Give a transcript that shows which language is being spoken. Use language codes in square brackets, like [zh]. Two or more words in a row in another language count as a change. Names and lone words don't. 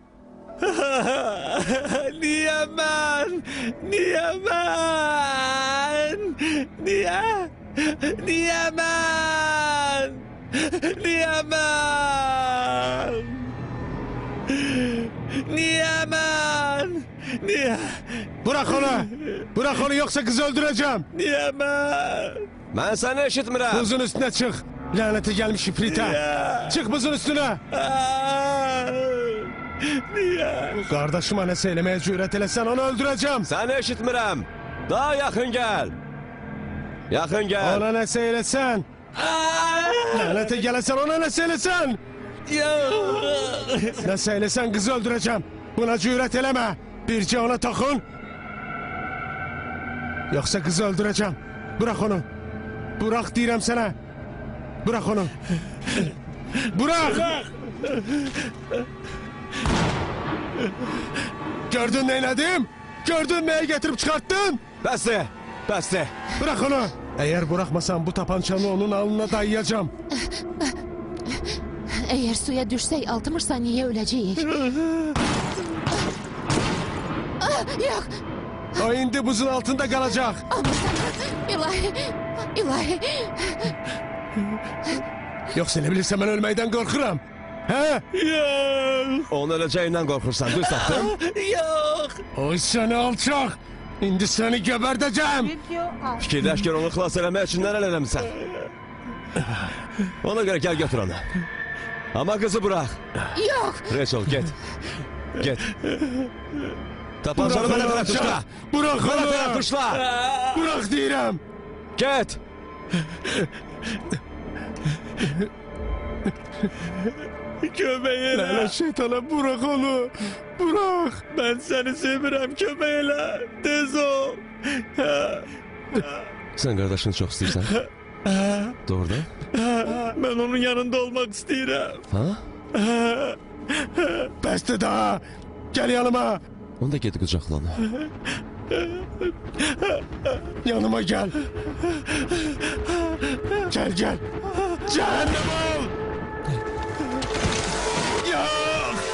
[az] Niyə mən? Niyə mən? Niyə? Niyə mən? Niyə mən? Niyə mən? Niyə? [tr] Bırak onu! Bırak onu yoksa kızı öldüreceğim! [az] Niyə mən? Mən səni eşitmirəm. [tr] Buzun üstüne çık! Lanete gelmiş ifrite! Çık buzun üstüne! [az] Niyə? [tr] Kardeşime ne söylemeye cüret elesen onu öldüreceğim! [az] Səni eşitmirəm. Daha yaxın gəl. Yaxın gəl. [tr] Ona ne söylesen! Lanete gelesen ona ne söylesen! Ne söylesen kızı öldüreceğim! Buna cüret eleme! Birce ona takın! Yoksa kızı öldüreceğim! Bırak onu! Bırak diyorum sana! Bırak onu! Bırak! Gördün neyledim? Gördün neyi getirip çıkarttın? [az] Bəsdir. Bəsdir. [tr] Bırak onu! Eğer bırakmasan bu tapançanı onun alnına dayayacağım. [az] Əgər suya düşsək 60 saniyəyə öləcəyik. Yox! [tr] O indi buzun altında kalacak. [az] İlahi! İlahi! [tr] Yoksa ne bilirsen ben ölmeyden korkuram. He? [az] Yox! Onun öləcəyindən qorxursan, düz tapdın? Yox! [tr] Oy seni alçak! İndi seni geberdeceğim. [az] Fikirləş gör onu xilas eləmək üçün nələr eləmisən. Ona görə gəl götür onu. [tr] Ama kızı bırak. [az] Yox! Rachel get. Get. Tapancanı mənə tərəf tuşla. [tr] Bırak [az] Mənə tərəf [tr] onu! [az] tuşla. [tr] Bırak diyorum! [az] Get. Kömək elə! [tr] Lanet şeytana bırak onu! Bırak! [az] Mən səni sevirəm, kömək elə! Tez ol! Sən qardaşını çox istəyirsən? Doğrudan? Mən onun yanında olmaq istəyirəm. Ha? Bəsdir daha! [tr] Gel yanıma! [az] Onda get qucaqla onu. [tr] Yanıma gel! Gel gel! Cehennem ol! Yok!